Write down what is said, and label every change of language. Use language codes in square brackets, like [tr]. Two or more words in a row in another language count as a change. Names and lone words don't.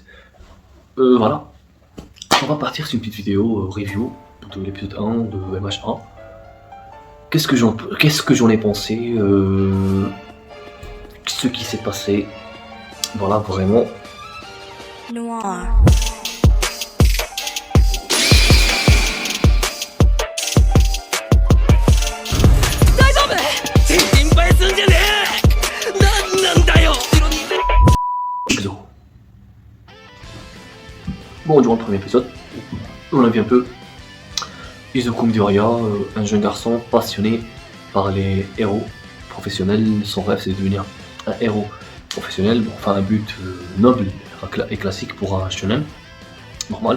[fr] Voilà, on va partir sur une petite vidéo review de l'épisode 1 de MH1. Qu'est-ce que j'en ai pensé, ce qui s'est passé, voilà vraiment. Noir. [ja] 心配すんじゃねえ。なんだよ。 [fr] Bon, durant le premier épisode, on a vu un peu Izuku Midoriya, un jeune garçon passionné par les héros professionnels. Son rêve c'est de devenir un héros professionnel, enfin un but noble et classique pour un shonen, normal.